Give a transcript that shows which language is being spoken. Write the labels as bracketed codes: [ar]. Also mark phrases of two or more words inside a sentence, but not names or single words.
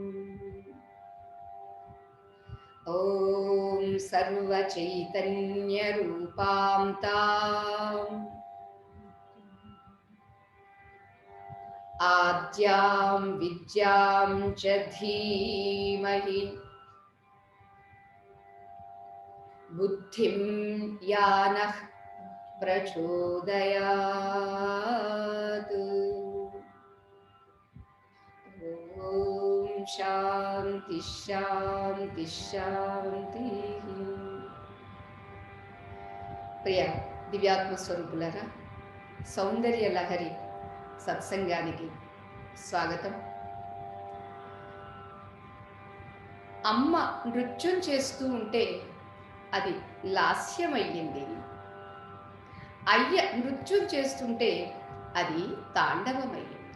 [sa] ॐ सर्वचैतन्यरूपां ताम् आद्यां विद्यां च धीमहि बुद्धिं यानः प्रचोदयात्। ॐ शान्ति शान्ति शान्तिः। [te] ప్రియ దివ్యాత్మ స్వరూపులారా, సౌందర్య లహరి సత్సంగానికి స్వాగతం. అమ్మ నృత్యం చేస్తూ ఉంటే అది లాస్యమయ్యింది, అయ్య నృత్యం చేస్తుంటే అది తాండవమయ్యింది.